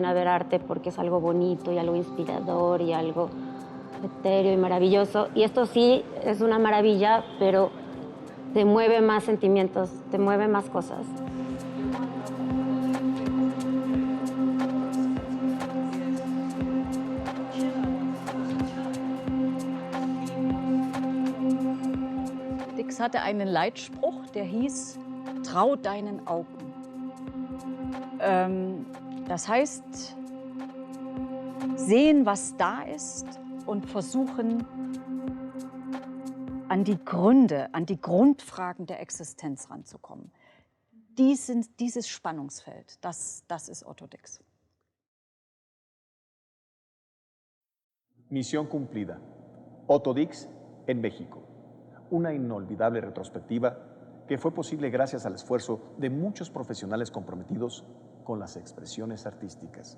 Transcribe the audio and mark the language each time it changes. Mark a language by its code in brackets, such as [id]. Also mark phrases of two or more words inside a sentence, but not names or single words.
[es] a ver arte porque es algo bonito y algo inspirador y algo etéreo y maravilloso. Y esto sí es una maravilla, pero te mueve más sentimientos, te mueve más cosas. [de] Dix hatte einen Leitspruch, der hieß, trau deinen Augen. Das heißt, sehen, was da ist und versuchen, an die Gründe, an die Grundfragen der Existenz ranzukommen. Dieses Spannungsfeld, das ist Otto Dix. [es] Misión cumplida. Otto Dix en México. Una inolvidable retrospectiva que fue posible gracias al esfuerzo de muchos profesionales comprometidos con las expresiones artísticas.